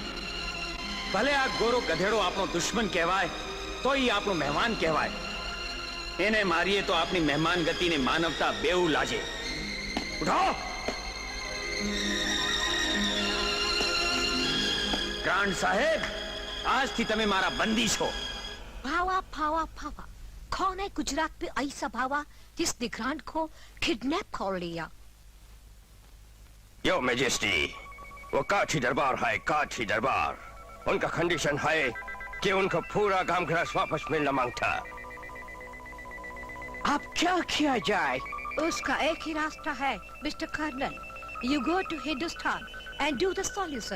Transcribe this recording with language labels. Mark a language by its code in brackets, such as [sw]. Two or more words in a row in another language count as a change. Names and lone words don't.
[gu] ભલે આ ગોરો ગધેડો આપણો દુશ્મન કહેવાય તો ઈ આપણો મહેમાન કહેવાય. એને મારીએ તો આપણી મહેમાન ગતિને માનવતા બેઉ લાજે. ઉઠો. ગ્રાન્ડ સાહેબ, આજથી તમે મારા બંદી છો. [hi] भावा फावा फावा, कौन है गुजरात पे ऐसा भावा जिसने ग्रांड को किडनैप कर लिया? [en] Your Majesty, [hi] वो काठी दरबार है, काठी दरबार. उनका कंडीशन है कि उनको पूरा गांव घरास वापस मिलना मांगता. अब क्या किया जाए? उसका एक ही रास्ता है [en] Mister Colonel. You go to Hindustan and do the solution.